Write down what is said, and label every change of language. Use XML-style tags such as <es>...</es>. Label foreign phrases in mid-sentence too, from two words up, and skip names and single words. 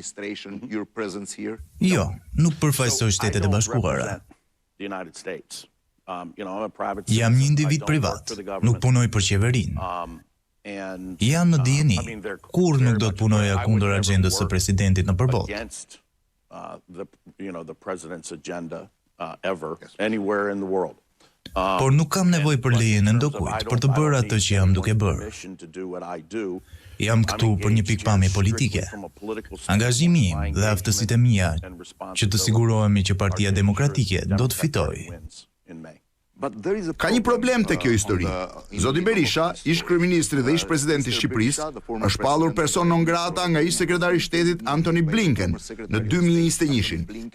<sq>Jo, nuk përfaqësoj Shtetet e Bashkuara. Jam një individ privat, nuk punoj për qeverinë. Jam në dijeni, kur nuk do të punoja kundër agjendës së presidentit në përballë.</sq> <en>The president's agenda ever anywhere in the world.</en> <sq>Por nuk kam nevojë për lejen e ndokujt për të bërë atë që jam duke bërë. Jam këtu për një pikpamje politike. Angazhimi im dhe aftësitë e mia që të sigurohemi që Partia Demokratike do të fitojë. Ka një problem te kjo histori. Zoti Berisha, ish kryeministri dhe ish presidenti i Shqipërisë, është shpallur person</sq> <la>non grata</la> <sq>nga ish sekretari i shtetit Antony Blinken në 2021-shin.</sq>